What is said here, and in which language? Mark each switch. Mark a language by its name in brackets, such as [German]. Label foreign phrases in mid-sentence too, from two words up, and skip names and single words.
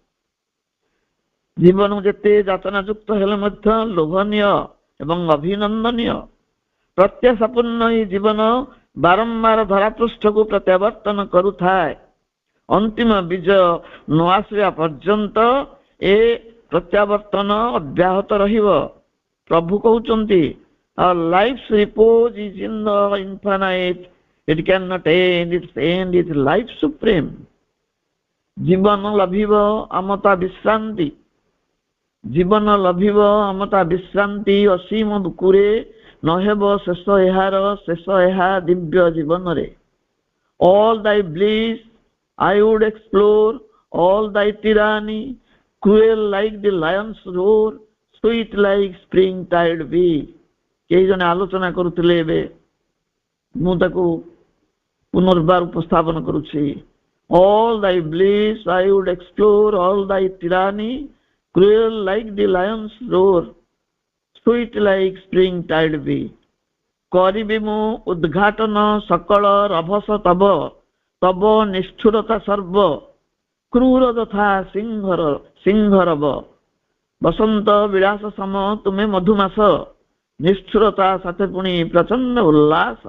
[Odia] ଜୀବନ ଯେତେ ଯାତନା ଯୁକ୍ତ ହେଲେ ମଧ୍ୟ ଲୋଭନୀୟ ଏବଂ ଅଭିନନ୍ଦନୀୟ। ପ୍ରତ୍ୟାଶାପୂର୍ଣ୍ଣ ଏହି ଜୀବନ ବାରମ୍ବାର ଧରାପୃଷ୍ଠକୁ ପ୍ରତ୍ୟାବର୍ତ୍ତନ କରୁଥାଏ। ଅନ୍ତିମ ବିଜୟ ନ ଆସିବା ପର୍ଯ୍ୟନ୍ତ ଏ ପ୍ରତ୍ୟାବର୍ତ୍ତନ ଅବ୍ୟାହତ ରହିବ। ପ୍ରଭୁ କହୁଛନ୍ତି, [English] our life's repose is in the infinite, it cannot end, its end is life supreme. [Odia] ଜୀବନ ଲଭିବ ଆମତା ବିଶ୍ରାନ୍ତି, ଜୀବନ ଲଭିବ ଆମତା ବିଶ୍ରାନ୍ତି। ଅସୀମ ବୁକୁରେ ନହେବ ଶେଷ ଏହାର, ଶେଷ ଏହା ଦିବ୍ୟ ଜୀବନରେ। [English] all thy bliss I would explore, all thy tyranny, cruel like the lion's roar, sweet like spring tide be. [Odia] କେହି ଜଣେ ଆଲୋଚନା କରୁଥିଲେ, ଏବେ ମୁଁ ତାକୁ ପୁନର୍ବାର ଉପସ୍ଥାପନ କରୁଛି। [English] all thy bliss I would explore, all thy tyranny, cruel like the lion's roar, sweet like spring tide be. [Odia] କରିବି ମୁଁ ଉଦ୍ଘାଟନ ସକଳ ରଭସ ତବ, ତବ ନିଷ୍ଠୁରତା ସର୍ବ, କ୍ରୂର ଯଥା ସିଂହରବ। ବସନ୍ତ ବିଳାସ ସମ ତୁମେ ମଧୁମାସ, ନିଷ୍ଠୁରତା ସାଥେ ପୁଣି ପ୍ରଚଣ୍ଡ ଉଲ୍ଲାସ।